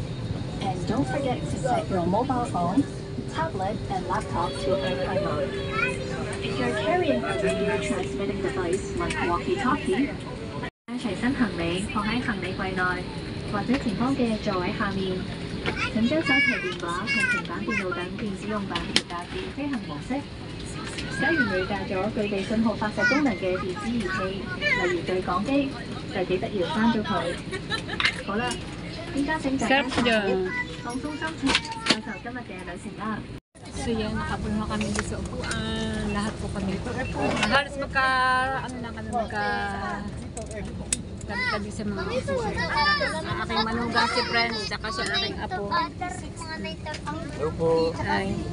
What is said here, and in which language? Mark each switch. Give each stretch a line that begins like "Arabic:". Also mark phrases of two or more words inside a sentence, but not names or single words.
English: And don't forget to set your mobile phone, tablet, and laptop to airplane mode. If you're carrying a radio transmitting device like walkie-talkie,
Cantonese: 隨身行李放喺行李櫃內，或者前方嘅座位下面。請將手提電話同平板電腦等電子用品調校至飛行模式。假如你帶咗具備信號發射功能嘅電子儀器，例如對講機，就記得要關咗佢。好啦，依家請大家坐好，放鬆心情，享受今日嘅旅程啦。
Filipino: So yan, nakapuno kami dito sa upuan. Lahat po kami. Halos tabi sa mga ang aking manuga si Friends, saka siya aking apo. Hello po. Ay.